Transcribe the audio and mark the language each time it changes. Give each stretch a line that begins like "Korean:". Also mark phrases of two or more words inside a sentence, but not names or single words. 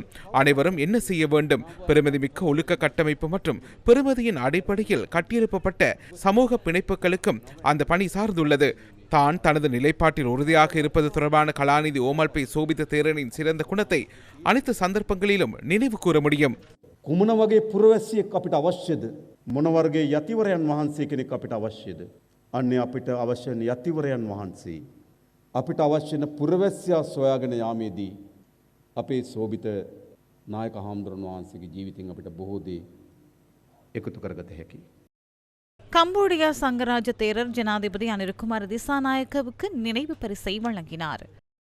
Tamil: அனைவரும் என்ன செய்ய வேண்டும்? பெருமதிமிக்க ஒழுக்க கட்டமைப்பு மற்றும் பெருமதியின் அடிப்படையில் கட்டியெழுப்பப்பட்ட சமூக பிணைப்புகளுக்கும் அந்த பணி சார்ந்துள்ளது. தான் தனது நிலைப்பாட்டில் உறுதியாக இருப்பது தொடர்பான கலாநிதி ஓமல்பை சோபித்த தேரனின் சிறந்த குணத்தை அனைத்து சந்தர்ப்பங்களிலும் நினைவு கூற முடியும்.
Sinhala: කුමන වගේ පුරවැසියෙක් අපිට අවශ්‍යද? මොන වර්ගයේ යතිවරයන් වහන්සේ කෙනෙක් අපිට අවශ්‍යද? අන්නේ අපිට අවශ්‍ය වෙන යතිවරයන් වහන්සේ. අපිට අවශ්‍ය වෙන පුරවැසියා සොයාගෙන යාමේදී අපේ සෝබිත නායක හාමුදුරන් වහන්සේගේ ජීවිතෙන් අපිට බොහෝ දේ එකතු කරගත හැකියි.
Tamil: கம்போடியா சங்கராஜ தேரர் ஜனாதிபதி அனிருகுமார் திசாநாயக்கவுக்கு நினைவு பரிசை வழங்கினார்.